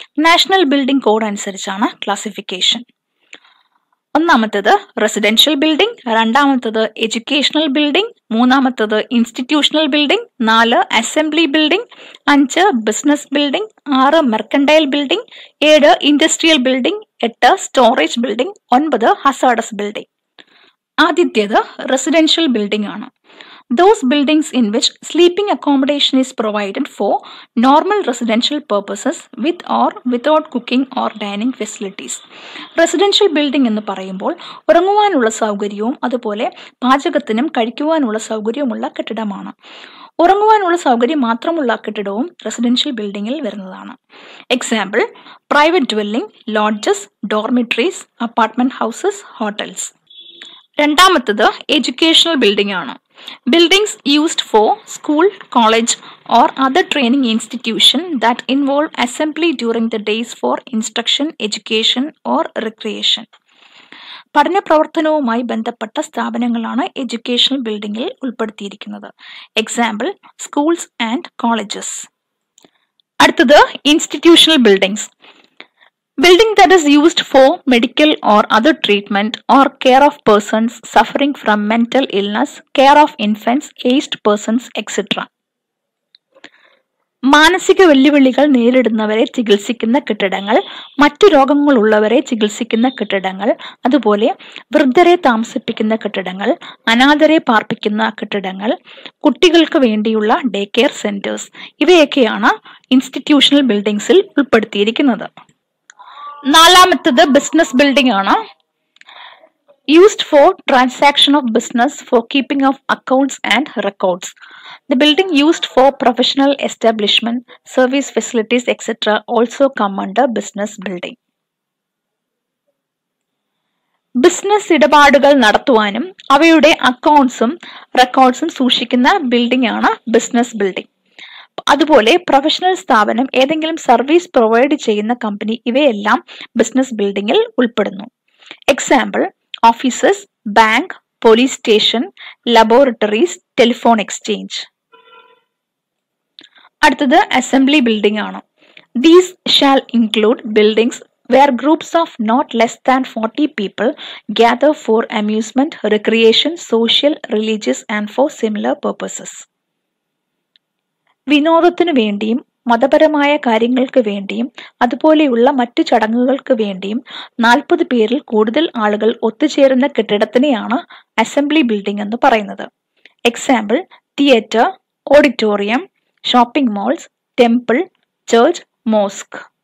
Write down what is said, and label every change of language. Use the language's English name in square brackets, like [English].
[Malayalam] National building code അനുസരിച്ചാണ് classification. ഒന്നാമത്തേത് residential building, രണ്ടാമത്തേത് എഡ്യൂക്കേഷണൽ ബിൽഡിംഗ്, മൂന്നാമത്തേത് institutional building, 4 assembly building, 5 business building, 6 mercantile building, 7 industrial building, 8 storage building, 9 hazardous building. ആദ്യത്തേത് residential building ആണ്. [English] Those buildings in which sleeping accommodation is provided for normal residential purposes with or without cooking or dining facilities. [Malayalam] Residential building എന്ന് പറയുമ്പോൾ ഉറങ്ങുവാനുള്ള സൗകര്യവും അതുപോലെ പാചകത്തിനും കഴിക്കുവാനുള്ള സൗകര്യവുമുള്ള കെട്ടിടമാണ്. ഉറങ്ങുവാനുള്ള സൗകര്യം മാത്രമുള്ള കെട്ടിടവും റെസിഡൻഷ്യൽ ബിൽഡിംഗിൽ വരുന്നതാണ്. Example: private dwelling, lodges, ഡോർമിറ്ററീസ്, apartment houses, hotels. രണ്ടാമത്തത് എഡ്യൂക്കേഷണൽ ബിൽഡിംഗ് ആണ്. [English] Buildings used for school, college or other training institution that involve assembly during the days for instruction, education or recreation. [Malayalam] പഠന പ്രവർത്തനവുമായി ബന്ധപ്പെട്ട സ്ഥാപനങ്ങളാണ് എഡ്യൂക്കേഷണൽ ബിൽഡിംഗിൽ ഉൾപ്പെടുത്തിയിരിക്കുന്നത്. Example: schools and colleges. അടുത്തത് institutional buildings. [English] Building that is used for medical or other treatment or care of persons suffering from mental illness, care of infants, aged persons, etc. [Malayalam] മാനസിക വെല്ലുവിളികൾ നേരിടുന്നവരെ ചികിത്സിക്കുന്ന കെട്ടിടങ്ങൾ, മറ്റു രോഗങ്ങളുള്ളവരെ ചികിത്സിക്കുന്ന കെട്ടിടങ്ങൾ, അതുപോലെ വൃദ്ധരെ താമസിപ്പിക്കുന്ന കെട്ടിടങ്ങൾ, അനാഥരെ പാർപ്പിക്കുന്ന കെട്ടിടങ്ങൾ, കുട്ടികൾക്ക് വേണ്ടിയുള്ള ഡേ കെയർ സെന്റേഴ്സ്, ഇവയൊക്കെയാണ് ഇൻസ്റ്റിറ്റ്യൂഷണൽ ബിൽഡിംഗ്സിൽ ഉൾപ്പെടുത്തിയിരിക്കുന്നത്. നാലാമത്തത് ബിസിനസ് ബിൽഡിംഗ് ആണ്. [English] Used for transaction of business, for keeping of accounts and records. The building used for professional establishment, service facilities, etc. also come under business building. [Malayalam] Business ഇടപാടുകൾ നടത്തുവാനും അവയുടെ അക്കൗണ്ട്സും റെക്കോർഡ്സും സൂക്ഷിക്കുന്ന building ആണ് business building. അതുപോലെ professional സ്ഥാപനം, ഏതെങ്കിലും service provide ചെയ്യുന്ന company, ഇവയെല്ലാം ബിസിനസ് ബിൽഡിംഗിൽ ഉൾപ്പെടുന്നു. Example: offices, bank, police station, laboratories, telephone exchange. അടുത്തത് അസംബ്ലി ബിൽഡിംഗ് ആണ്. [English] These shall include buildings where groups of not less than 40 people gather for amusement, recreation, social, religious and for similar purposes. [Malayalam] വിനോദത്തിനു വേണ്ടിയും മതപരമായ കാര്യങ്ങൾക്ക് വേണ്ടിയും അതുപോലെയുള്ള മറ്റു ചടങ്ങുകൾക്ക് വേണ്ടിയും 40 പേരിൽ കൂടുതൽ ആളുകൾ ഒത്തുചേരുന്ന കെട്ടിടത്തിനെയാണ് അസംബ്ലി ബിൽഡിംഗ് എന്ന് പറയുന്നത്. Example: theatre, auditorium, shopping malls, temple, church, mosque.